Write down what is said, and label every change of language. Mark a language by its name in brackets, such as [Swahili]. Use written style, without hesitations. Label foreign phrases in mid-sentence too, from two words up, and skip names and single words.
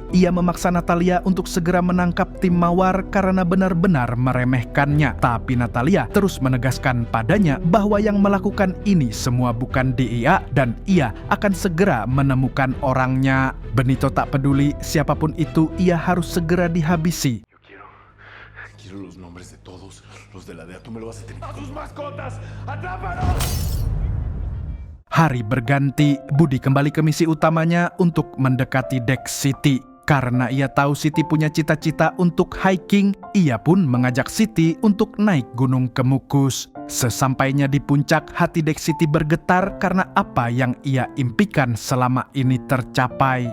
[Indonesian] Ia memaksa Natalia untuk segera menangkap tim Mawar karena benar-benar meremehkannya. Tapi Natalia terus menegaskan padanya bahwa yang melakukan ini semua bukan DEA dan ia akan segera menemukan orangnya. Benito tak peduli siapapun itu, ia harus segera dihabisi. [Spanish] Quiero los nombres de todos los de la DEA. Tú me lo vas a tener. ¡A sus mascotas! ¡Atrápalos! [Indonesian] Hari berganti, Budi kembali ke misi utamanya untuk mendekati Dex City. Karena ia tahu Siti punya cita-cita untuk hiking, ia pun mengajak Siti untuk naik Gunung Kemukus. Sesampainya di puncak, hati Dex City bergetar karena apa yang ia impikan selama ini tercapai.